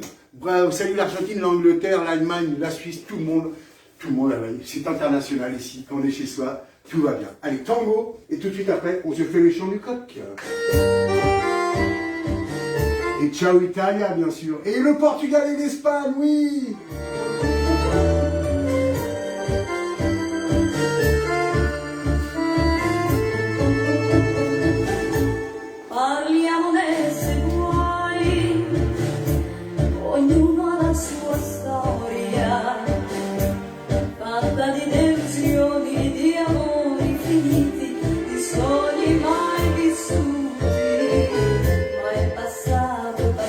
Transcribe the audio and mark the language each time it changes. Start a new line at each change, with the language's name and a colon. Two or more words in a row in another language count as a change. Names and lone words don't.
French: Bravo, salut l'Argentine, l'Angleterre, l'Allemagne, la Suisse, tout le monde, c'est international ici, quand on est chez soi, tout va bien. Allez, tango, et tout de suite après, on se fait le chant du coq. Et ciao Italia, bien sûr. Et le Portugal et l'Espagne, oui.
Italian: Parliamo dei suoi guai, ognuno ha la sua storia, fatta di delusioni, di amori finiti, di sogni mai vissuti, ma è passato,